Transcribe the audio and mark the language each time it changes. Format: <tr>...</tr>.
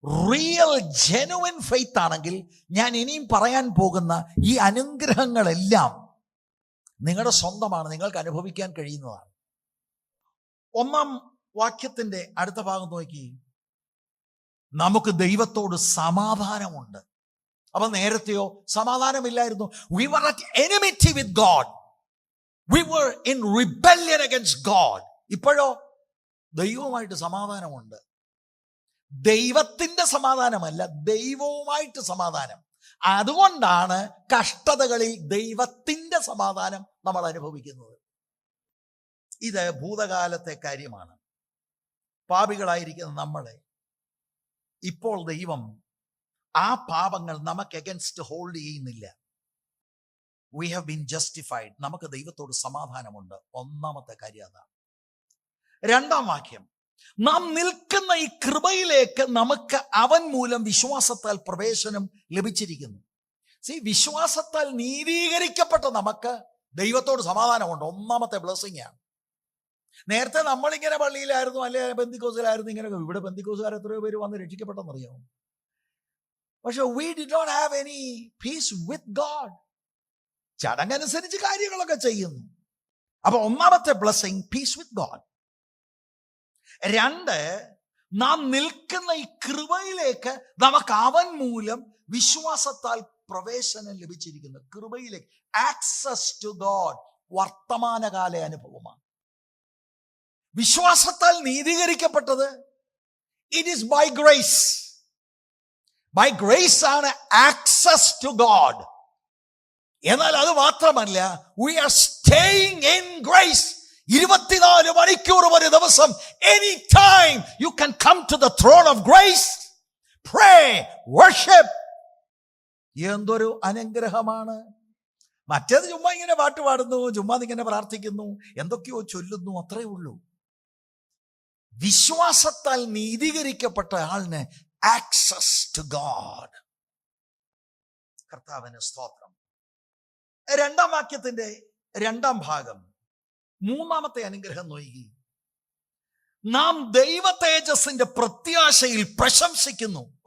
<en>real genuine faith</en> <ml>ആണെങ്കിൽ ഞാൻ ഇനിയും പറയാൻ പോകുന്ന ഈ അനുഗ്രഹങ്ങളെല്ലാം നിങ്ങളുടെ സ്വന്തമാണ്, നിങ്ങൾക്ക് അനുഭവിക്കാൻ കഴിയുന്നതാണ്. 1-ാം വാക്യത്തിന്റെ അടുത്ത ഭാഗം നോക്കി, നമുക്ക് ദൈവത്തോട് സമാധാനമുണ്ട്. അപ്പൊ നേരത്തെയോ സമാധാനമില്ലായിരുന്നു.</ml> <en>We were at enmity with God. We were in rebellion against God.</en> <ml>ഇപ്പോഴോ ദൈവവുമായിട്ട് സമാധാനമുണ്ട്. ദൈവത്തിന്റെ സമാധാനമല്ല, ദൈവവുമായിട്ട് സമാധാനം. അതുകൊണ്ടാണ് കഷ്ടതകളിൽ ദൈവത്തിന്റെ സമാധാനം നമ്മൾ അനുഭവിക്കുന്നത്. ഇത് ഭൂതകാലത്തെ കാര്യമാണ്. പാപികളായിരിക്കുന്ന നമ്മളെ ഇപ്പോൾ ദൈവം ആ പാപങ്ങൾ നമുക്ക് അഗൻസ്റ്റ് ഹോൾഡ് ചെയ്യുന്നില്ല.</ml> <en>We have been justified.</en> <ml>നമുക്ക് ദൈവത്തോട് സമാധാനമുണ്ട്. ഒന്നാമത്തെ കാര്യം അതാണ്. രണ്ടാം വാക്യം, നാം നിൽക്കുന്ന ഈ കൃപയിലേക്ക് നമുക്ക് അവൻ മൂലം വിശ്വാസത്താൽ പ്രവേശനം ലഭിച്ചിരിക്കുന്നു. വിശ്വാസത്താൽ നീതീകരിക്കപ്പെട്ട നമുക്ക് ദൈവത്തോട് സമാധാനമുണ്ട്. ഒന്നാമത്തെ ബ്ലെസ്സിംഗ് ആണ്. നേരത്തെ നമ്മളിങ്ങനെ പള്ളിയിലായിരുന്നു, അല്ലെ പെന്തിക്കോസിലായിരുന്നു, ഇങ്ങനെ. ഇവിടെ പെന്തിക്കോസുകാർ എത്രയോ പേര് വന്ന് രക്ഷിക്കപ്പെട്ടെന്നറിയാമോ? പക്ഷെ</ml> <en>we did not have any peace with God.</en> <ml>ചടങ്ങനുസരിച്ച് കാര്യങ്ങളൊക്കെ ചെയ്യുന്നു. അപ്പൊ ഒന്നാമത്തെ ബ്ലെസ്സിംഗ്,</ml> <en>Peace with God.</en> <ml>രണ്ട്, നാം നിൽക്കുന്ന ഈ കൃപയിലേക്ക് നമുക്ക് അവൻ മൂലം വിശ്വാസത്താൽ പ്രവേശനം ലഭിച്ചിരിക്കുന്നു. കൃപയിലേക്ക്,</ml> <en>access to God</en> <ml>വർത്തമാനകാല അനുഭവമാണ്. വിശ്വാസത്താൽ നീതീകരിക്കപ്പെട്ടത്</ml> <en>It is by grace. By grace</en> <ml>ആണ്</ml> <en>Access to God.</en> <ml>എന്നാൽ അത് മാത്രമല്ല,</ml> <en>we are staying in grace.</en> <ml>24 മണിക്കൂർ ഒരു ദിവസം,</ml> <en>Any time you can come to the throne of grace, pray, worship.</en> <ml>എന്തൊരു അനുഗ്രഹമാണ്. മറ്റേത് ചുമ്മാ ഇങ്ങനെ പാട്ട് പാടുന്നു, ചുമ്മാ ഇങ്ങനെ പ്രാർത്ഥിക്കുന്നു, എന്തൊക്കെയോ ചൊല്ലുന്നു, അത്രേ ഉള്ളൂ. വിശ്വാസത്താൽ നീതീകരിക്കപ്പെട്ട ആളിന്</ml> <en>Access to God.</en> <ml>കർത്താവിന് സ്തോത്രം. രണ്ടാം വാക്യത്തിന്റെ രണ്ടാം ഭാഗം, മൂന്നാമത്തെ അനുഗ്രഹം നോക്കി, നാം ദൈവ തേജസ്സിന്റെ പ്രത്യാശയിൽ പ്രശംസിക്കുന്നു.</ml>